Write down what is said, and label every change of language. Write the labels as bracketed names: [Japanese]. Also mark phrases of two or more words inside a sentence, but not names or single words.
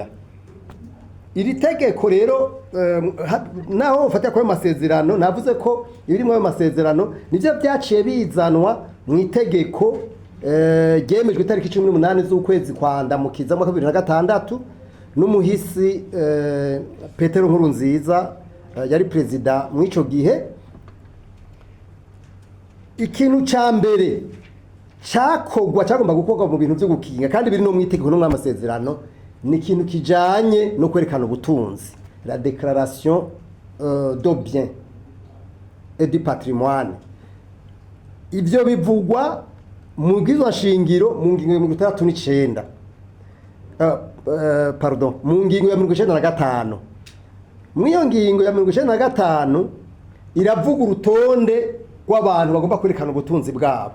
[Rundi] Iri tegeko rero naho ufata ko amasezerano navuze ko ibirimo ayo masezerano nivyo byaciye bizanwa mu itegeko ryemejwe itariki 18 z'ukwezi kwa Ndamukiza mu 2006 n'umuhisi Petero Nkurunziza yari president mu ico gihe. Ikintu ca mbere cyakogwa cyagomba gukorwa mu bintu byo gukinga kandi biri no mu itegeko no mu amasezerano ni ikintu kijanye no kwerekana ubutunzi, [French] la déclaration de biens et du patrimoine. [Rundi] Ivyo bivugwa mu bwizwa shingiro mu ngingo ya 39 pardon mu ngingo ya 95. Mwiyo ngingo ya 95 iravuga urutonde rw'abantu bagomba kwerekana ubutunzi bwabo.